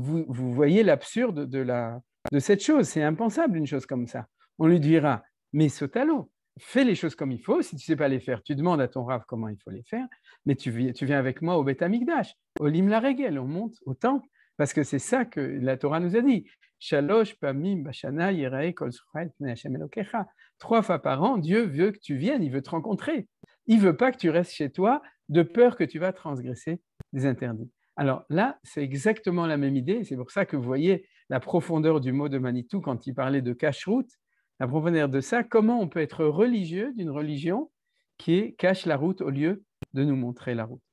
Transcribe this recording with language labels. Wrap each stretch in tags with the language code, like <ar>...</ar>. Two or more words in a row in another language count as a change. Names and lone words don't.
<fr>Vous voyez l'absurde de cette chose, c'est impensable une chose comme ça. On lui dira, mais saute à l'eau, fais les choses comme il faut, si tu ne sais pas les faire, tu demandes à ton rav comment il faut les faire, mais tu viens avec moi au</fr> <he>בית המקדש,</he> <fr>au</fr> <he>לים לרגל,</he> <fr>on monte au temple, parce que c'est ça que la Torah nous a dit.</fr> <he>שלוש פעמים בשנה יראה כל זכורך פני השם אלוקיך.</he> <fr>3 fois par an, Dieu veut que tu viennes, il veut te rencontrer. Il ne veut pas que tu restes chez toi de peur que tu vas transgresser des interdits. Alors là, c'est exactement la même idée. C'est pour ça que vous voyez la profondeur du mot de Manitou quand il parlait de cache-route, la profondeur de ça, comment on peut être religieux d'une religion qui cache la route au lieu de nous montrer la route.</fr>